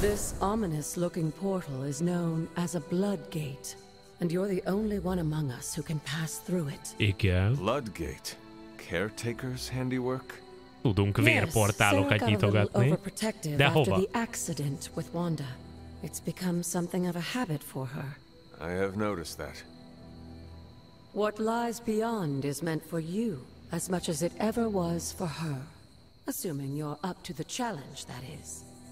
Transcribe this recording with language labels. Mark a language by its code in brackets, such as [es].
[en] This ominous-looking portal is known as a blood gate, and you're the only one among us who can pass through it. [hu] Igen. [en] Blood gate? Caretaker's handiwork? [hu] Tudunk vérportálokat nyitogatni. De hova? [en] The accident with Wanda. It's become something of a habit for her. I have noticed that. What lies beyond is meant for you as much as it ever was for her. Assuming you're up to the challenge, that is.